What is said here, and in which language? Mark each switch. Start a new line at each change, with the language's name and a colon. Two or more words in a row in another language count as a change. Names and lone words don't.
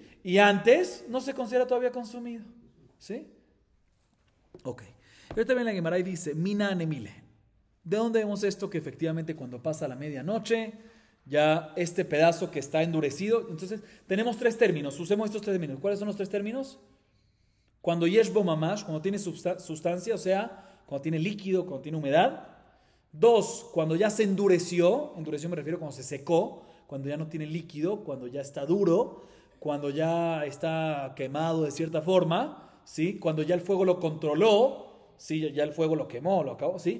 Spanish: Y antes no se considera todavía consumido, ¿sí? Ok. Pero también la Gemara dice,
Aramaic: מנא הני מילי.
Spanish: ¿De dónde vemos esto? Que efectivamente cuando pasa la medianoche, ya este pedazo que está endurecido. Entonces, tenemos tres términos. Usemos estos tres términos. ¿Cuáles son los tres términos?
Hebrew: Cuando יש בו ממש,
Spanish: cuando tiene sustancia, o sea, cuando tiene líquido, cuando tiene humedad. Dos, cuando ya se endureció me refiero cuando se secó, cuando ya no tiene líquido, cuando ya está duro, cuando ya está quemado de cierta forma, ¿sí? Cuando ya el fuego lo controló, ¿sí? Ya el fuego lo quemó, lo acabó, ¿sí?